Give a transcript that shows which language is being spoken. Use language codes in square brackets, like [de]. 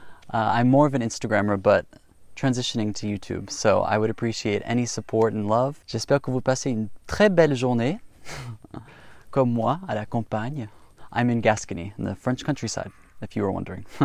[en] I'm more of an Instagrammer, but transitioning to YouTube. So I would appreciate any support and love. [fr] J'espère que vous passez une très belle journée. Comme moi, à la campagne. [en] I'm in Gascony, in the French countryside, if you were wondering.